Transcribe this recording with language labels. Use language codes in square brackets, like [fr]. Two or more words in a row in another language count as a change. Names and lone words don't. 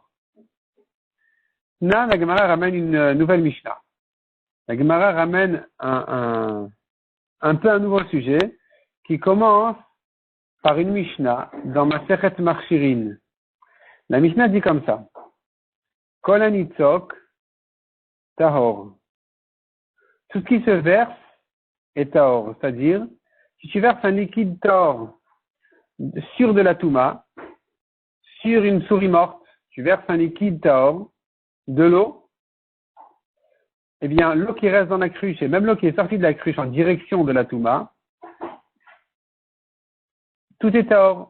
[fr] Là, la Gemara ramène une nouvelle Mishnah. La Gemara ramène un peu un nouveau sujet qui commence par une Mishnah dans Masechet Marchirin. La Mishnah dit comme ça. [he] כל הניצוק טהור. [fr] Tout ce qui se verse est tahor. C'est-à-dire, si tu verses un liquide tahor sur de la touma, sur une souris morte, tu verses un liquide tahor, de l'eau, eh bien, l'eau qui reste dans la cruche et même l'eau qui est sortie de la cruche en direction de la touma, tout est tahor.